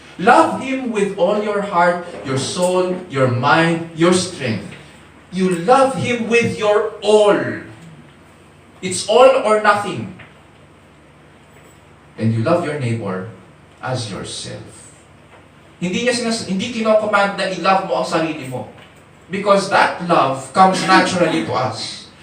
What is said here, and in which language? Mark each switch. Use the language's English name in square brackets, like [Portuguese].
[English] Love Him with all your heart, your soul, your mind, your strength. You love Him with your all. It's all or nothing. And you love your neighbor as yourself. [Filipino] Hindi kino-command na i-love mo ang sarili mo. [English] Because that love comes naturally to us.